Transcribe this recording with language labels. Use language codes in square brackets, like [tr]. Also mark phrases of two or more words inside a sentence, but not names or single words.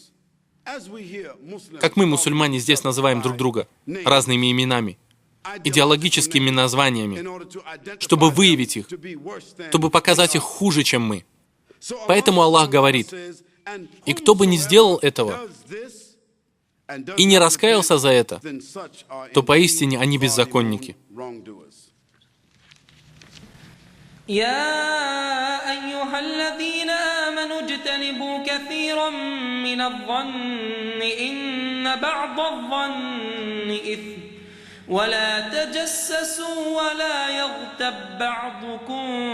[ru] Как мы, мусульмане, здесь называем друг друга разными именами, идеологическими названиями, чтобы выявить их, чтобы показать их хуже, чем мы. Поэтому Аллах говорит, и кто бы не сделал этого, и не раскаялся за это, то поистине они беззаконники. [ar] يا أيها الذين آمنوا اجتنبوا كثيرا من الظن إن بعض الظن إثم ولا تجسسوا ولا يغتب بعضكم